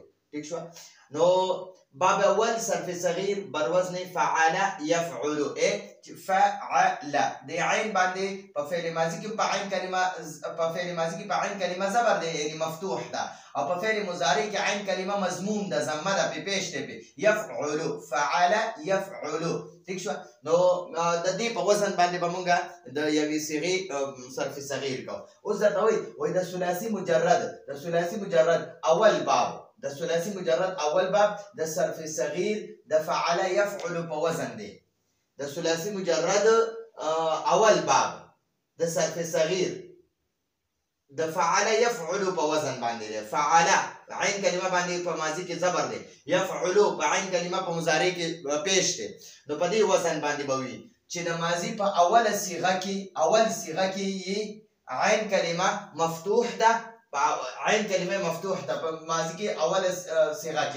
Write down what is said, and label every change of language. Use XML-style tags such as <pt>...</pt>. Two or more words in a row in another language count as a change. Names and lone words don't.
<ps>ٹھیک شو؟ نو باب اول صرف صغیر بر وزن</ps> <ar>فعل يفعل،</ar> <ps>فعل د عین باندې په فعل ماضی کې په عین کلمه زبر دی، یعنی مفتوح ده، او په فعل مضارع کې عین کلمه مضموم ده، ضمه ده، په پیش ده،</ps> <ar>يفعل، فعل يفعل.</ar> <ps>ٹھیک شو؟ نو د دې په وزن باندې به مونږ د یوې صیغې صرف صغیر کوو. اوس درته وایي د ثلاثي مجرد اول باب، د ثلاثي مجرد اول باب د صرف صغیر د</ps> <ar>فعل يفعل</ar> <ps>په وزن دی. د ثلاثي مجرد اول باب د صرف صغیر د</ps> <ar>فعل يفعل</ar> <ps>په وزن باندې دی. فعل عین کلمه باندې په ماضي کې زبر دی، يفعل په عین کلمه په مضارع کې پیش دی. نو په دې وزن باندې به وي چې د ماضي په اوله صیغه کې عین کلمه مفتوح ده، عین کلمه مفتوح ده په ماضی کې اوله صيغه کې.</ps>